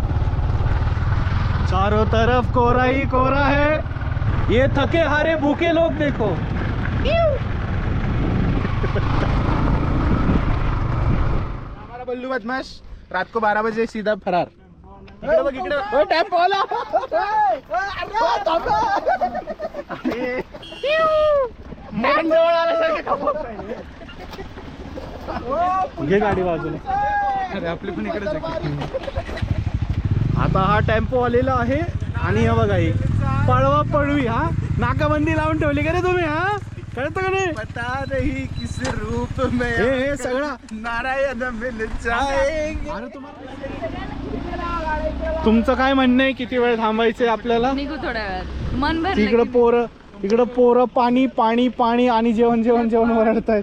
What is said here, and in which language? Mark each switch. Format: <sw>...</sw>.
<hi>चारों तरफ कोहरा ही कोहरा है. ये थके हारे भूखे लोग देखो. हमारा बल्लू बदमाश रात को 12 बजे सीधा फरार.</hi> <mr>इकडे बघ, इकडे. ओ टॅम्पो आला. घे गाडी बाजूला. अरे आपली पण इकडेच आहे. आता हा टेम्पो आलेला आहे आणि हे बघा, ही पळवा पळवी. हा नाकाबंदी लावून ठेवली का रे तुम्ही? हा कळतं का नाही?</mr> <hi>पता नाही किस रूप में</hi> <mr>हे सगळं</mr> <hi>नारायण मिल जाएंगे.</hi> <mr>तुमचं काय म्हणणं आहे? किती वेळ थांबायचंय आपल्याला? निघू थोड्या वेळात, मन भरलं. इकडं पोरं पाणी पाणी पाणी आणि जेवण जेवण जेवण ओरडतायत.</mr>